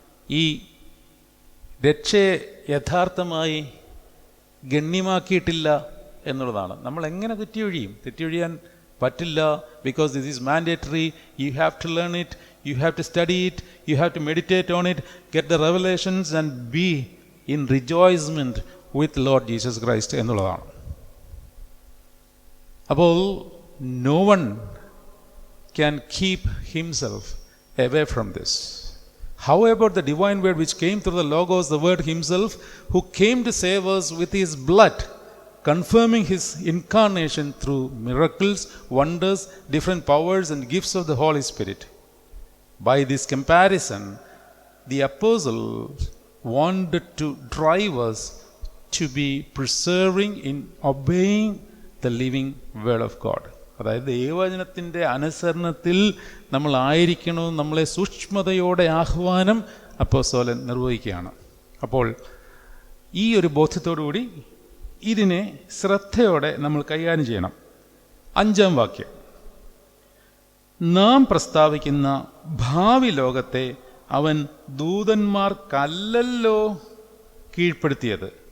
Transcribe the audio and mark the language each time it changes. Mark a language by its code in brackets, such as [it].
[ml] ഈ രക്ഷയെ യഥാർത്ഥമായി ഗണ്യമാക്കിയിട്ടില്ല എന്നുള്ളതാണ്. നമ്മൾ എങ്ങനെ തെറ്റിയൊഴിയും? തെറ്റിയൊഴിയാൻ പറ്റില്ല. [en] Because this is mandatory. You have to learn it, you have to study it, you have to meditate on it, get the revelations and be in rejoicement with Lord Jesus Christ [ml] എന്നുള്ളതാണ്. അപ്പോൾ [en] no one can keep himself away from this. How about the divine word which came through the Logos, the word himself, who came to save us with his blood, confirming his incarnation through miracles, wonders, different powers and gifts of the Holy Spirit. By this comparison, the apostles wanted to drive us to be persevering in obeying the living word of God. [ml] അതായത് ദൈവവചനത്തിൻ്റെ അനുസരണത്തിൽ നമ്മളായിരിക്കണമെന്ന് നമ്മളെ സൂക്ഷ്മതയോടെ ആഹ്വാനം അപ്പോസ്തലൻ നിർവഹിക്കുകയാണ്. അപ്പോൾ ഈ ഒരു ബോധ്യത്തോടുകൂടി ഇതിനെ ശ്രദ്ധയോടെ നമ്മൾ കൈകാര്യം ചെയ്യണം. 5-ാം വാക്യം, നാം പ്രസ്താവിക്കുന്ന ഭാവി ലോകത്തെ അവൻ ദൂതന്മാർക്കല്ലല്ലോ കീഴ്പ്പെടുത്തിയത്.